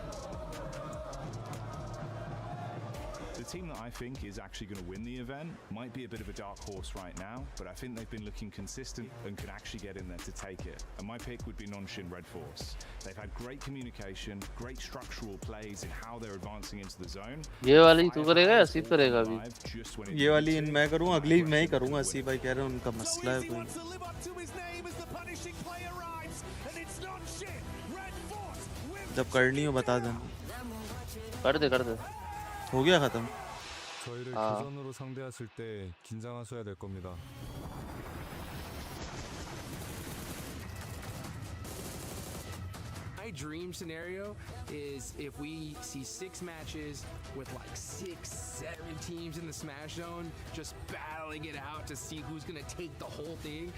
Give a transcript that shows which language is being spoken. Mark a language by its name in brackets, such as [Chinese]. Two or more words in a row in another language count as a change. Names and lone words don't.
[English] The team that I think is actually going to win the event might be a bit of a dark horse right now, but I think they've been looking consistent and can actually get in there to take it. And my pick would be Nonshin Red Force. They've had great communication, great structural plays in how they're advancing into the zone. [Hindi] ये वाली तू करेगा या सिर्फ करेगा अभी? ये वाली इन मैं करूँगा, अगली मैं ही करूँगा. सी भाई कह रहे हैं उनका मसला है कोई. जब करनी हो बता देना. कर दे. हो गया खत्म. [Korean] 저희를 아. 교전으로 상대했을 때 긴장하셔야 될 겁니다. [English] My dream scenario is if we see 6 matches with like 6, 7 teams in the Smash Zone just battling it out to see who's gonna take the whole thing.